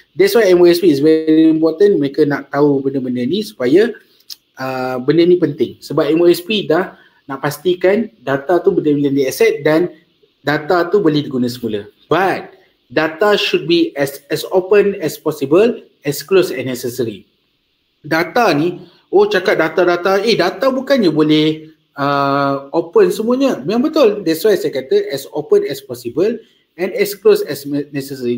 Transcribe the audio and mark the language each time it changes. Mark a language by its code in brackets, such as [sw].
[en] That's why MOSP is very important. [ms] Mereka nak tahu benda-benda ni supaya benda ni penting. Sebab MOSP dah nak pastikan data tu boleh di accept dan data tu boleh digunakan semula. [en] But data should be as open as possible, as close as necessary. [ms] Data ni, cakap data-data, data bukannya boleh open semuanya. Memang betul. [en] That's why [ms] saya kata [en] as open as possible and as close as necessary.